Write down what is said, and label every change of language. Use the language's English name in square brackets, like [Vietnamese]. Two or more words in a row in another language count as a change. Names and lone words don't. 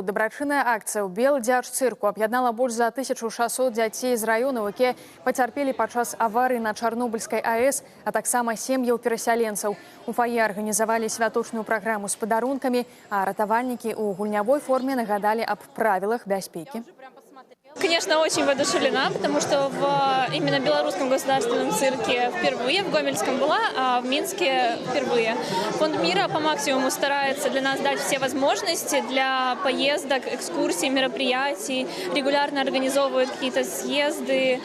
[Belarusian] Дабрачынная акцыя ў Белдзяржцырку аб'яднала больш за 1600 дзяцей з раёнаў, якія пацярпелі падчас аварыі на Чарнобыльскай АЭС, а таксама сем'яў перасяленцаў. У фае арганізавалі святочную праграму з падарункамі, а ратавальнікі ў гульнявой форме нагадалі аб правілах бяспекі. [Russian] Конечно, очень воодушевлена, потому что в именно белорусском государственном цирке впервые, в Гомельском была, а в Минске впервые. Фонд мира по максимуму старается для нас дать все возможности для поездок, экскурсий, мероприятий, регулярно организовывают какие-то съезды.